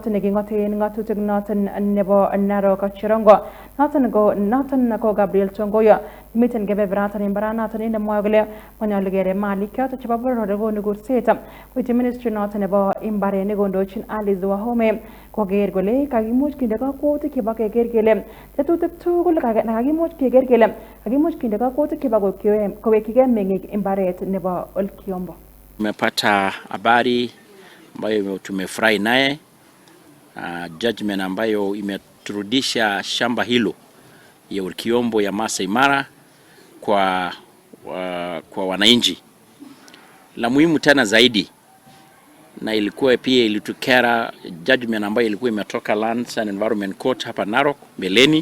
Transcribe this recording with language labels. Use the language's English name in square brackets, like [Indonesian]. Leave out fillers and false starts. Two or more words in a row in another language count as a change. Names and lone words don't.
[Kalenjin] neking'oten ng'atutik noton nebo Narok Cherongo noton ko Gabriel Tongoyo miten kebeberatan mbaranoton nemwoe kole manyolu kere malik choton chebo boror konu kurset koityi ministry noton nebo mbarenik kondochin Alice Wahome koker kole kakimuch kinde kakwautik chebo keker kele tetutik tugul kakimuch keker kele kakimuch kinde kakwautik chebo kowekigei meng'ik mbaret nebo Ole Kiombo. [Swahili] Tumepata habari ambayo tumefurahi naye, judgment ambayo imeturudisha shamba hilo ya Ole Kiombo ya Masai Mara kwa wananchi. La muhimu tena zaidi na ilikuwa pia ilitukera judgment ambayo ilikuwa imetoka Lands and Environment Court hapa Narok mbeleni.